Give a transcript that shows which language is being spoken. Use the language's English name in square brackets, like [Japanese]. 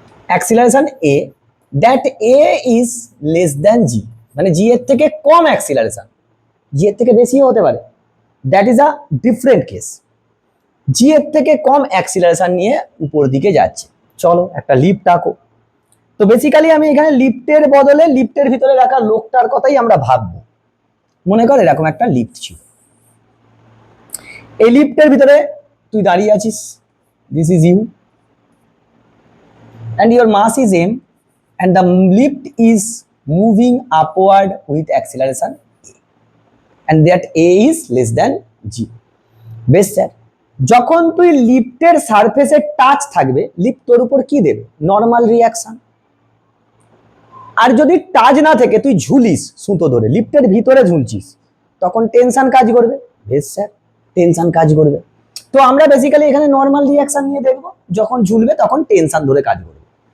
[Bangla] Acceleration a, [English] that a is less than g, [Bangla] মানে g এর থেকে কম অ্যাক্সিলারেশন, g এর থেকে বেশিও হতে পারে, [English] That is a different case. [Bangla] g এর থেকে কম অ্যাক্সিলারেশন নিয়ে উপর দিকে যাচ্ছে। চলো একটা লিফট আঁকো। তো বেসিক্যালি আমি এখানে লিফটের বদলে লিফটের ভিতরে রাখা লোকটার কথাই আমরা ভাববো। মনে কর এরকম একটা লিফট ছিল, এই লিফটের ভিতরে তুই দাঁড়িয়ে আছিস, [English] This is you and your mass is m and the lift is moving upward with acceleration a, and that a is less than g. [Bangla] বেশ স্যার, যখন তুই লিফটের সারফেসে টাচ থাকবে, লিফট তোর উপর কি দেবে? Normal reaction. আর যদি টাচ না থাকে, তুই ঝুলিস সুতো ধরে, লিফটের ভিতরে ঝুলছিস, তখন টেনশন কাজ করবে। বেশ স্যার, টেনশন কাজ করবে। তো আমরা বেসিক্যালি এখানে নর্মাল রিয়াকশন নিয়ে দেখবো, যখন ঝুলবে তখন টেনশন ধরে কাজ করবে।